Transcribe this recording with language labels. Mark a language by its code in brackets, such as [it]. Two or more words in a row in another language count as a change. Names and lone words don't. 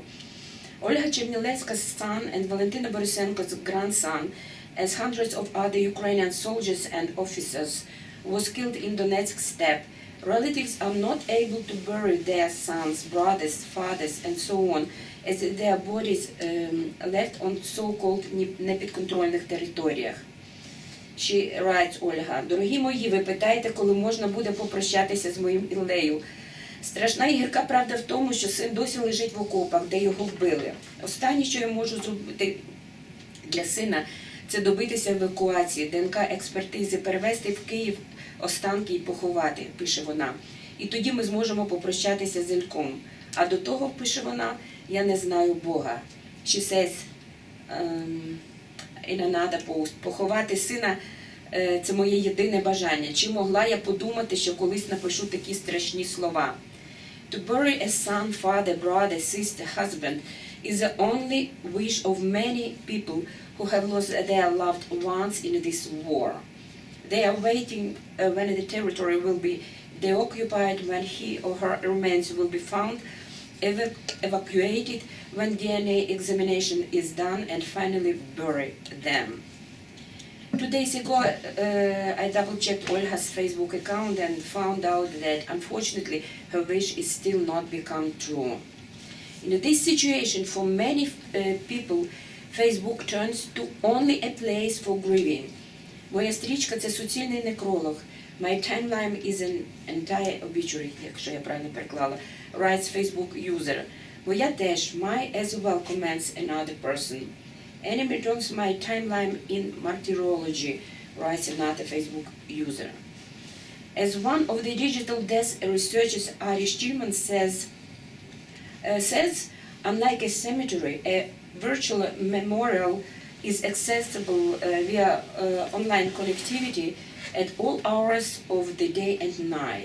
[en] Olga Chernilevska's son and Valentina Borisenko's grandson, as hundreds of other Ukrainian soldiers and officers, was killed in Donetsk steppe. Relatives are not able to bury their sons, brothers, fathers, and so on, as their bodies left on so-called [uk] непідконтрольних територіях. [en] She writes, [uk] Ольга, дорогі мої, ви питаєте, коли можна буде попрощатися з моїм Іллею. Страшна і гірка правда в тому, що син досі лежить в окопах, де його вбили. Останнє, що я можу зробити для сина, це добитися евакуації, ДНК-експертизи, перевезти в Київ останки і поховати, пише вона. І тоді ми зможемо попрощатися з Ільком. А до того, пише вона, я не знаю Бога. [en] She says in another post, [uk] поховати сина – це моє єдине бажання. Чи могла я подумати, що колись напишу такі страшні слова? [en] To bury a son, father, brother, sister, husband is the only wish of many people who have lost their loved ones in this war. They are waiting when the territory will be deoccupied, when he or her remains will be found, evacuated when DNA examination is done, and finally bury them. 2 days ago, I double-checked Olga's Facebook account and found out that, unfortunately, her wish is still not become true. In this situation, for many people, Facebook turns to only a place for grieving. [uk] Моя стрічка – це суцільний некролог. [en] My timeline is an entire obituary, [uk] якщо я правильно переклала, [en] writes Facebook user. [uk] Моя теж, [en] my as well, comments another person. Enemy turns my timeline in martyrology, writes another Facebook user. As one of the digital death researchers, Ari Stillman says, unlike a cemetery, a virtual memorial is accessible via online connectivity at all hours of the day and night.